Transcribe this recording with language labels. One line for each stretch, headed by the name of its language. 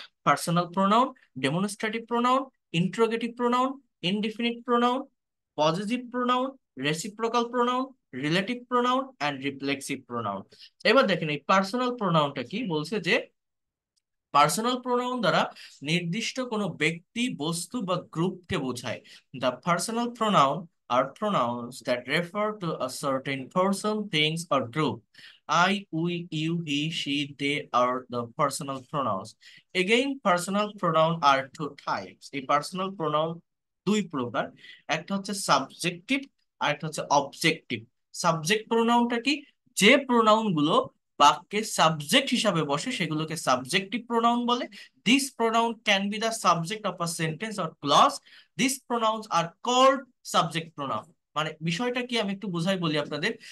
English: Personal pronoun, demonstrative pronoun, interrogative pronoun, indefinite pronoun, positive pronoun, reciprocal pronoun, relative pronoun and reflexive pronoun.
Bangla: এবার দেখেন এই personal প্রোনাউনটা কি বলছে, যে পার্সোনাল প্রোনাউন দ্বারা নির্দিষ্ট কোনো ব্যক্তি, বস্তু বা গ্রুপকে বোঝায়।
English: The personal pronoun are pronouns that refer to a certain person, things, or group. I, we, you, he, she, they are the personal pronouns. Again, personal pronoun are two types.
Bangla: এই personal pronoun 2 প্রকার। একটা হচ্ছে subjective, আর একটা হচ্ছে objective. Subject প্রোনাউনটা কি? যে pronoun গুলো বাক্যে সাবজেক্ট হিসাবে বসে সেগুলোকে সাবজেক্টিভ প্রোনাউন বলে।
English: This pronoun can be the subject of a sentence or clause. This pronouns are called subject pronoun.
Bangla: মানে বিষয়টা কি আমি একটু বোঝাই বলি আপনাদের।